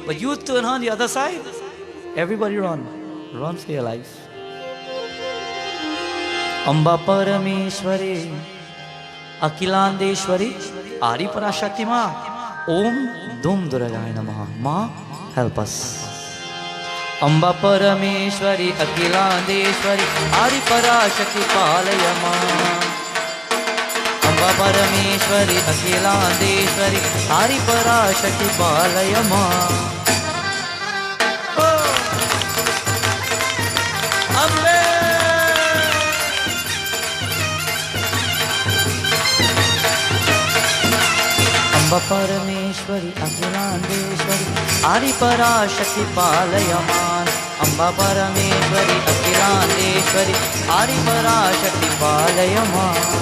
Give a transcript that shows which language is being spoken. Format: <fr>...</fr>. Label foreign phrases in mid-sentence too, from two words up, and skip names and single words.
<en>But you turn her on the other side, everybody run. Run for your life.</en> <sa>अम्बा परमेश्वरी अखिलाण्डेश्वरी आदि पराशक्ति मा ॐ दुं दुर्गाय नमः.</sa> <en>Ma help us.</en> <sa>अम्बा परमेश्वरी अखिलाण्डेश्वरी आदि पराशक्ति पालय मा. अम्बा परमेश्वरी अखिलाण्डेश्वरी आदि पराशक्ति पालय मा. अम्बे अम्बा परमेश्वरी अखिलाण्डेश्वरी आदि पराशक्ति पालयमाम्. अम्बा परमेश्वरी अखिलाण्डेश्वरी आदि पराशक्ति पालयमाम्.</sa>